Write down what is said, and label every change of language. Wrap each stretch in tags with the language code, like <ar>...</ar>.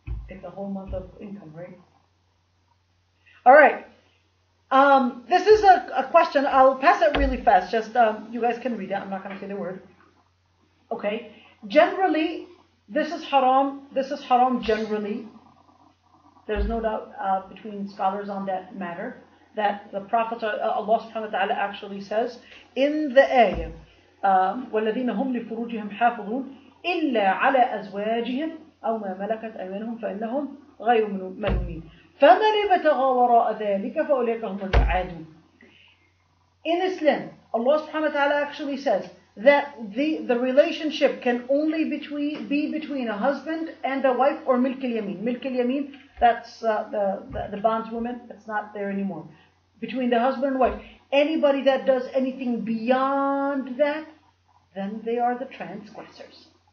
<en>It's a whole month of income, right? All right. This is a question. I'll pass it really fast. Just you guys can read it. I'm not going to say the word. Okay. Generally, this is haram. This is haram generally.</en> <ar>There's no doubt between scholars on that matter that the Prophet, Allah subhanahu wa ta'ala actually says in the ayah, وَالَّذِينَ هُمْ لِفُرُوجِهِمْ حَافِظُونَ إِلَّا عَلَى أَزْوَاجِهِمْ أَوْ مَا مَلَكَتْ أَيْمَانُهُمْ فَإِنَّهُمْ غَيْرُ مَلُومِينَ فَمَنِ ابْتَغَى وَرَاءَ ذَلِكَ فَأُولَئِكَ هُمُ الْعَادُونَ.</ar> <en>In Islam, Allah subhanahu wa ta'ala actually says that the relationship can only be between a husband and a wife, or milk al-yamin. Milk al-yamin, that's the bondswoman. It's not there anymore. Between the husband and wife. Anybody that does anything beyond that, then they are the transgressors.</en>